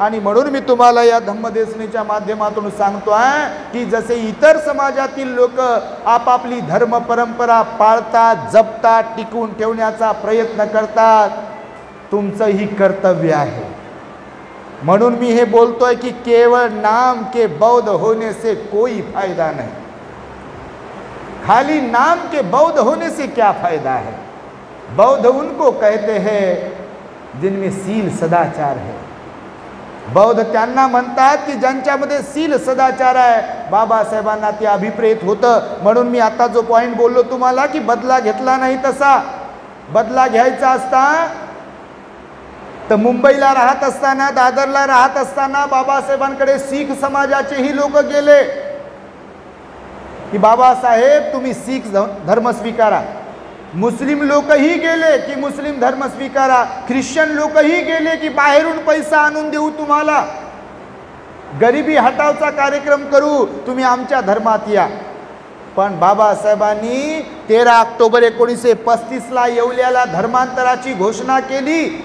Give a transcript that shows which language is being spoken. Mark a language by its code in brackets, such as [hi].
[mr] आणि म्हणून मी तुम्हाला या धम्मदेशनीच्या माध्यमातून सांगतो आहे की जसे इतर समाजातील लोक आपापली धर्म परंपरा पाळतात, जपतात, टिकवून ठेवण्याचा प्रयत्न करतात, तुमचं ही कर्तव्य आहे। म्हणून मी हे बोलतोय की [hi] केवळ नाम के बौद्ध होने से कोई फायदा नहीं, खाली नाम के बौद्ध होने से क्या फायदा है। बौद्ध उनको कहते हैं जिनमें सील सदाचार है। [mr] बौद्ध त्यांना म्हणतात की ज्यांच्यामध्ये सील सदाचार आहे। बाबासाहेबांना ते अभिप्रेत होतं। म्हणून मी आता जो पॉइंट बोललो तुम्हाला की बदला घेतला नाही, तसा बदला घ्यायचा असता तर मुंबईला राहत असताना, दादरला राहत असताना बाबासाहेबांकडे शीख समाजाचेही लोक गेले की बाबासाहेब तुम्ही शीख धर्म स्वीकारा। मुस्लिम लोकही गेले की मुस्लिम धर्म स्वीकारा। ख्रिश्चन लोकही गेले की बाहेरून पैसा आणून देऊ तुम्हाला, गरिबी हटावचा कार्यक्रम करू, तुम्ही आमच्या धर्मात या। पण बाबासाहेबांनी 13 ऑक्टोबर 1935ला येवल्याला धर्मांतराची घोषणा केली।